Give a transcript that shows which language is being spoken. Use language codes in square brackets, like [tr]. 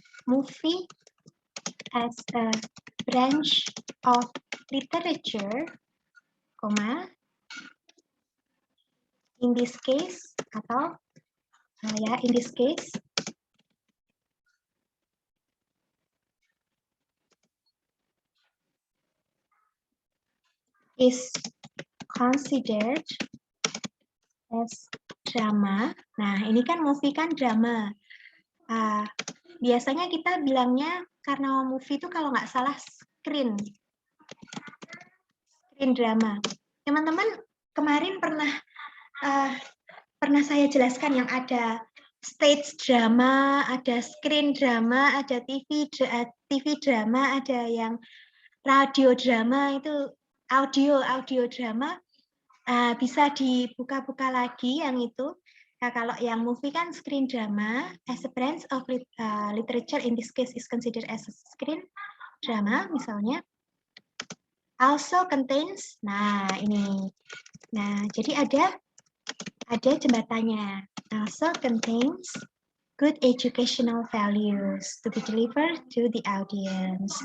[en] Movie as a branch of literature, in this case atau in this case is considered as drama. [id] Nah, ini kan movie kan drama. Biasanya kita bilangnya karena movie itu kalau nggak salah screen drama. Teman-teman kemarin pernah saya jelaskan yang ada stage drama, ada screen drama, ada TV drama, ada yang radio drama, itu audio drama. Bisa dibuka-buka lagi yang itu. Nah, kalau yang movie kan screen drama, [en] as a branch of literature, in this case is considered as a screen drama, [id] misalnya. [en] Also contains, [id] nah ini. Nah, jadi ada jembatannya. [en] Also contains good educational values to be delivered to the audience.